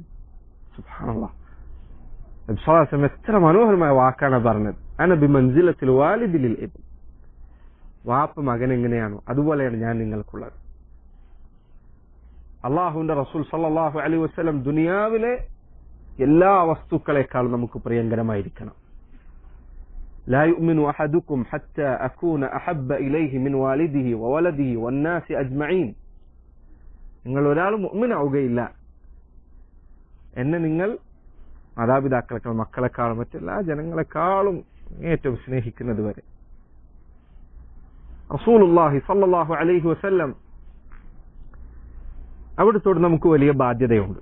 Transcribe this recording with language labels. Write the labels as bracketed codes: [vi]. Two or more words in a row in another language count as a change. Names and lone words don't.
[ml] സുബ്ഹാനല്ലാഹ്, നബി [ar] صلى الله عليه وسلم [ml] എത്ര മനോഹരമായ വാക്കാണ് പറഞ്ഞത്. [ar] أنا بمنزلة الوالد ابن, [ml] വാപ്പ മകൻ എങ്ങനെയാണോ അതുപോലെയാണ് ഞാൻ നിങ്ങൾക്കുള്ളത്. അള്ളാഹുവിന്റെ റസൂൽ [ar] صلى الله عليه وسلم [ml] ദുനിയാവിലെ എല്ലാ വസ്തുക്കളെക്കാളും നമുക്ക് പ്രിയങ്കരമായിരിക്കണം. [ar] لا يؤمن أحدكم حتى أكون أحب إليه من والده وولده والناس أجمعين. [ml] നിങ്ങൾ ഒരാൾ മുഅ്മിനാവുകയില്ല എന്നെ നിങ്ങൾ മാതാപിതാക്കളെക്കാളും മക്കളെക്കാളും മറ്റെല്ലാ ജനങ്ങളെക്കാളും ഏറ്റവും സ്നേഹിക്കുന്നത് വരെ. [ar] رسول الله صلى الله عليه وسلم [ml] അവിടുത്തോട് നമുക്ക് വലിയ ബാധ്യതയുണ്ട്.